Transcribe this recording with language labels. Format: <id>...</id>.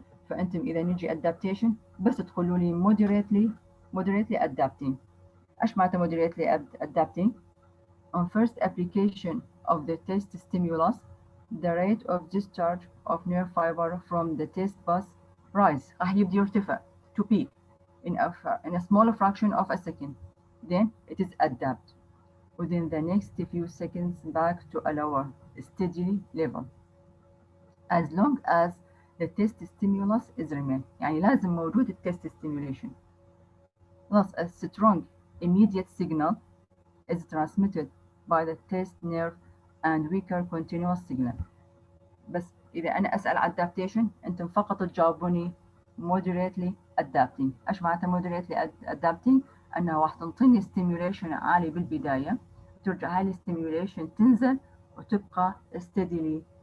<ar>فأنتم إذا نجي adaptation بس تقولوا لي</ar> <en>moderately adapting.</en> <ar>ايش معناته</ar> <en>moderately adapting؟ On first application of the taste stimulus, the rate of discharge of nerve fiber from the taste bus rise.</en> <ar>راح يبدي يرتفع</ar> <en>to peak in a small fraction of a second. Then it is adapt within the next few seconds back to a lower, steady level. As long as the taste stimulus is remain.</en> <ar>يعني لازم موجود التست stimulation.</ar> <en>Thus, a strong immediate signal is transmitted by the taste nerve and weaker continuous signal.</en> <ar>بس إذا أنا أسأل adaptation أنتم فقط تجاوبوني</ar> <en>moderately adapting.</en> <ar>إيش معناتها</ar> <en>moderately adapting؟</en> <ar>أنها راح تنطيني stimulation عالي بالبداية، ترجع هاي stimulation تنزل وتبقى steadily.</ar>